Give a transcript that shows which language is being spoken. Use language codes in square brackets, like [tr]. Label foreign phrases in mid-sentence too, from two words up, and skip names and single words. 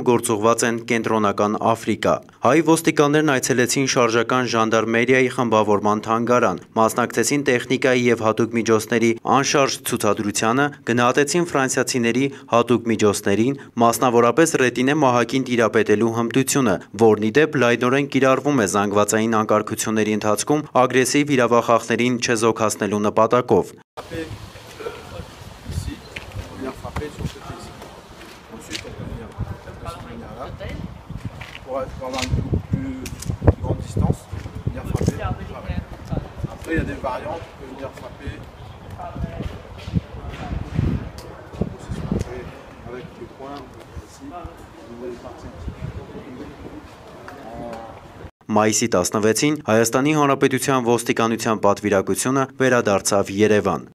[hy] գործուղված են Կենտրոնական Աֆրիկա։ Հայ ոստիկաններն այցելեցին շարժական ժանդարմերիայի խմբավորման թանգարան, մասնակցեցին տեխնիկայի եւ հատուկ միջոցների անշարժ ցուցադրությանը, գնահատեցին ֆրանսիացիների հատուկ միջոցներին, մասնավորապես ռետինե մահակին տիրապետելու հմտությունը, որն ի դեպ լայնորեն կիրառվում է զանգվածային անկարգությունների ընթացքում ագրեսիվ իրավախախներին չեզոքացնելու նպատակով։ [fr] Après, il y a des variantes, on peut venir frapper avec le poing, ici, vous voyez partir. [hy] Մայիսի 16-ին Հայաստանի Հանրապետության ոստիկանության պատվիրակությունը վերադարձավ Երևան։